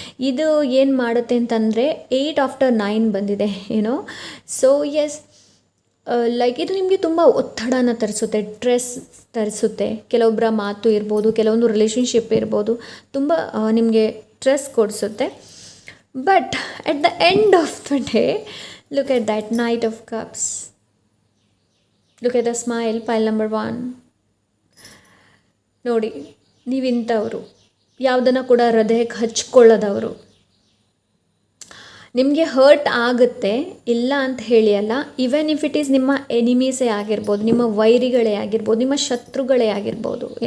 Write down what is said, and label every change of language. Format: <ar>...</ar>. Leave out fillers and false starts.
<kn>ಇದು ಏನು ಮಾಡುತ್ತೆ ಅಂತಂದರೆ 8 ಆಫ್ಟರ್ 9 ಬಂದಿದೆ ಸೊ ಎಸ್, ಲೈಕ್ ಇದು ನಿಮಗೆ ತುಂಬ ಒತ್ತಡನ ತರಿಸುತ್ತೆ, ಸ್ಟ್ರೆಸ್ ತರಿಸುತ್ತೆ. ಕೆಲವೊಬ್ಬರ ಮಾತು ಇರ್ಬೋದು, ಕೆಲವೊಂದು ರಿಲೇಷನ್ಶಿಪ್ ಇರ್ಬೋದು, ತುಂಬ ನಿಮಗೆ stress ಕೊಡಿಸುತ್ತೆ.</kn> <en>But at the end of the day, look at that Knight of Cups. Look at the smile, pile number 1.</en> <kn>ನೋಡಿ, ನೀವಿಂಥವರು, ಯಾವುದನ್ನು ಕೂಡ ಹೃದಯಕ್ಕೆ ಹಚ್ಕೊಳ್ಳೋದವರು. ನಿಮಗೆ ಹರ್ಟ್ ಆಗುತ್ತೆ, ಇಲ್ಲ ಅಂತ ಹೇಳಿ ಅಲ್ಲ.</kn> <en>even if it is</en> <kn>ನಿಮ್ಮ ಎನಿಮೀಸೇ ಆಗಿರ್ಬೋದು, ನಿಮ್ಮ ವೈರಿಗಳೇ ಆಗಿರ್ಬೋದು, ನಿಮ್ಮ ಶತ್ರುಗಳೇ ಆಗಿರ್ಬೋದು.</kn>